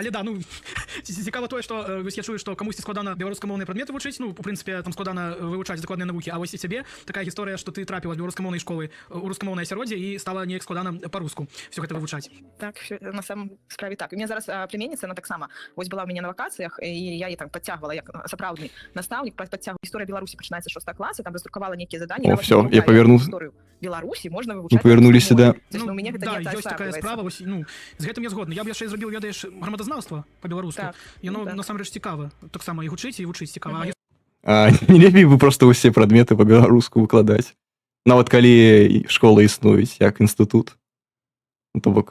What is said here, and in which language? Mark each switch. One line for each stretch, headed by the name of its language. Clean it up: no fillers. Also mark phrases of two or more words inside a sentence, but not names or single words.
Belarusian: Але да, ну цікава тое, што вось я чую, што камусьці складана беларускамоўныя прадметы вучыць, ну, у прынцыпе, там складана вывучаць дакладныя навукі, а вось і цябе такая гісторыя, што ты трапіла з беларускамоўнай школы ў рускамоўнае асяроддзе і стала неяк складана па-руску всё гэта вывучаць.
Russian: Так, на самом справе так. У меня зараз племянница, она таксама, вось была у меня на вакациях, и я ей там подтягивала,
Belarusian: як сапраўдны настаўнік,
Russian: подтягивала. История Беларуси начинается с 6 класса, там раздрукавала некие задания. О, все, я повернулся. Историю Беларуси можно выучать. Мы повернулись сюда. Ну, у меня гэта да, не
Belarusian: ёсць такая справа, вось, ну, з гэтым я згодны. Я б яшчэ зрабіў, ведаеш, грамадазнаўства па-беларуску. Так, Яно так. насамрэч цікава. Таксама і гучыць, і вучыць цікава. А не лепей бы просто ўсе прадметы па-беларуску выкладаць. Нават калі школа існуюць як інстытут. То бок